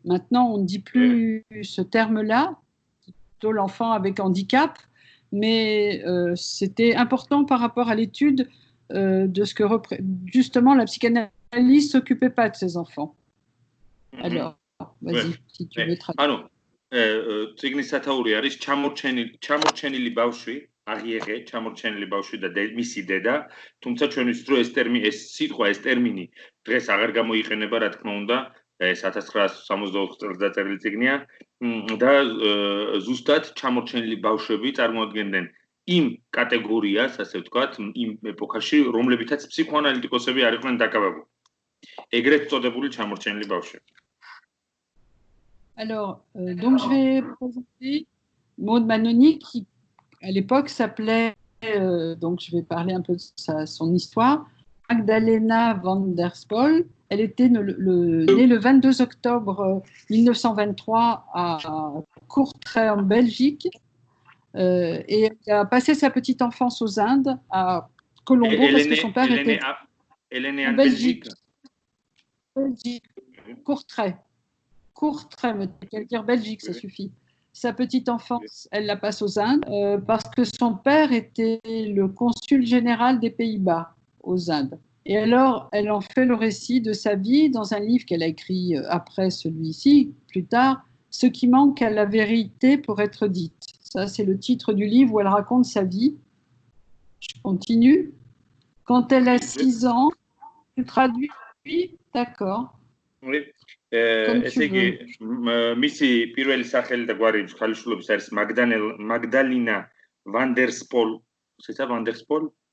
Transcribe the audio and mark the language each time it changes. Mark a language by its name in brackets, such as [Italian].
[French] Maintenant, on ne dit plus ce terme-là, plutôt l'enfant avec handicap, mais c'était important par rapport à l'étude de ce que justement la psychanalyse s'occupait pas de ses enfants. Alors, vas-y, si tu veux traduire. [Georgian] წიგნის სათაური არის ჩამორჩენილი ბავშვი, აღიեղე, ჩამორჩენილი ბავშვი და მისი დედა, თუმცა ჩვენ ვიცით რომ ეს სიტყვა, ეს ტერმინი დღეს აღარ გამოიყენება, რა თქმა უნდა, ეს 1964 წელს დაწერილი წიგნია და ზუსტად ჩამორჩენილი ბავშვები წარმოადგენდნენ იმ კატეგორიას, ასე ვთქვათ, იმ ეპოქაში, რომლებითაც ფსიქოანალიტიკოსები არ იყვნენ დაკავებული. ეგრეთ წოდებული ჩამორჩენილი ბავშვები. [French] Alors, donc je vais présenter Maud Manoni qui, à l'époque, s'appelait, donc je vais parler un peu de son histoire, Magdalena van der Spol. Elle était née le 22 octobre 1923 à Courtrai en Belgique et elle a passé sa petite enfance aux Indes, à Colombo, parce que son père était en Belgique. Courtrai. Courtrai, veut dire Belgique, ça suffit. Sa petite enfance, elle la passe aux Indes parce que son père était le consul général des Pays-Bas aux Indes. Et alors, elle en fait le récit de sa vie dans un livre qu'elle a écrit après celui-ci, plus tard, Ce qui manque à la vérité pour être dite. Ça, c'est le titre du livre où elle raconte sa vie. Je continue. Quand elle a 6 ans, tu traduis? Oui, d'accord. Oui. [Georgian] ესე იგი მისი პირველი სახელი და გვარი ხალისულობის არის მაგდალინა ვანდერსპოლ, ესეა ვანდერსპოლ?